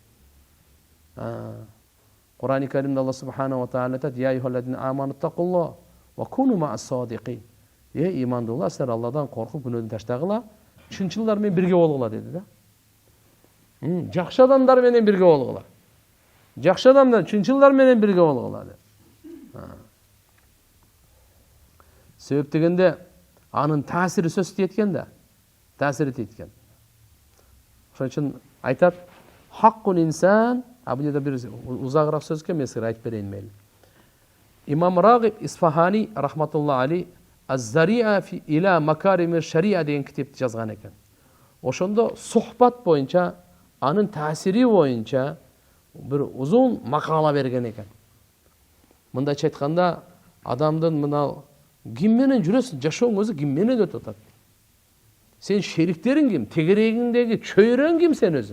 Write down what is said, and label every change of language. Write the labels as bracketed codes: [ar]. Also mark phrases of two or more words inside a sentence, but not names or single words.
[ky] Кур'ан-ы Каримде Алла [ar] سبحانه وتعالى айтат: "يا أيها الذين آمنوا اتقوا الله وكونوا مع الصادقين." [ky] Имандуулар, силер Алладан коркуп күнөөдөн таштагыла, чынчылдар менен бирге болгула деди да. Жакшы адамдар менен бирге болгула. Жакшы адамдар, чынчылдар менен бирге болгула деди. Себеп дегенде анын таасири сөз тиеткен да. Таасири тиеткен. Ошон үчүн айтат: [ar] "حق الإنسان", [ky] бул жерде бир узагыраак сөз экен, мен силерге айтып берейин мейли. Имам Рагиб Исфахани [ar] رحمة الله عليه [ky] "Az-Zari'a fi ila makarimir şaria" деген китепти жазган экен. Ошондо сухбат боюнча, анын таасири боюнча бир узун макала берген экен. Мындайча айтканда, адамдын мына ким менен жүрөсүң, жашооң өзү ким менен өтүп атат. Сен шериктериң ким, тегерегиңдеги чөйрөң ким сен өзү.